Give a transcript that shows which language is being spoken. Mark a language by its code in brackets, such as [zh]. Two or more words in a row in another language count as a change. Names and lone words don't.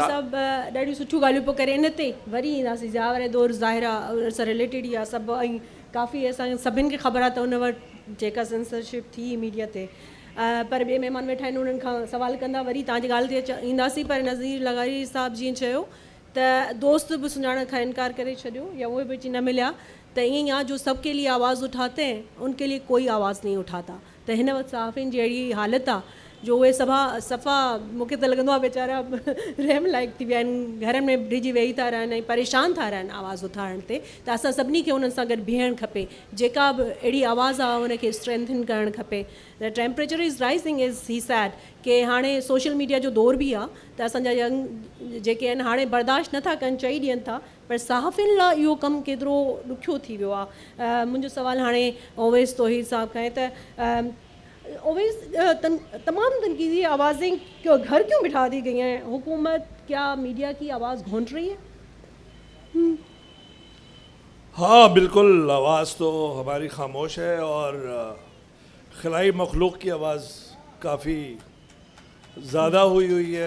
[sd] सभु ॾाढियूं सुठियूं ॻाल्हियूं पियो करे। इन ते वरी ईंदासीं जावर दौर ज़ाहिरा उन सां रिलेटेड ई आहे सभु, ऐं काफ़ी असांखे सभिनि खे ख़बर आहे त उन वटि जेका सेंसरशिप थी मीडिया ते, पर ॿिए महिमान वेठा आहिनि उन्हनि खां सवाल कंदा, वरी तव्हांजी ॻाल्हि ते ईंदासीं। पर नज़ीर लगारी साहिबु जीअं चयो त दोस्त बि सुञाण खां इनकार करे छॾियो या उहे बि अची न मिलिया, त ईअं ई आहे [ur] جو سب کے لیے آواز اٹھاتے ہیں ان کے لیے کوئی آواز نہیں اٹھاتا. [sd] त हिन वक़्तु सहाफ़ियुनि जी अहिड़ी हालत आहे जो उहे सफ़ा मूंखे त लॻंदो आहे वेचारा रहम लाइक़ थी विया आहिनि, घर में डिॼी वेही था रहनि ऐं परेशान था रहनि आवाज़ उथारण ते। त असां सभिनी खे उन्हनि सां गॾु बीहणु खपे, जेका बि अहिड़ी आवाज़ आहे उनखे स्ट्रेंथन करणु खपे। [en] the temperature is rising is he said [sd] कि हाणे सोशल मीडिया जो दौर बि आहे, त असांजा यंग जेके आहिनि हाणे बर्दाश्त नथा कनि, चई ॾियनि था, पर सहाफ़ियुनि लाइ इहो कमु केतिरो ॾुखियो थी वियो आहे। मुंहिंजो सुवालु हाणे ओवैस तौहीद साहब खां आहे त ओवैस [ur] تمام تنقیدی آوازیں گھر کیوں بٹھا دی گئی ہیں، حکومت کیا میڈیا کی آواز گھونٹ رہی ہے? ہاں بالکل، آواز تو ہماری خاموش ہے اور خلائی مخلوق کی آواز کافی زیادہ ہوئی ہے.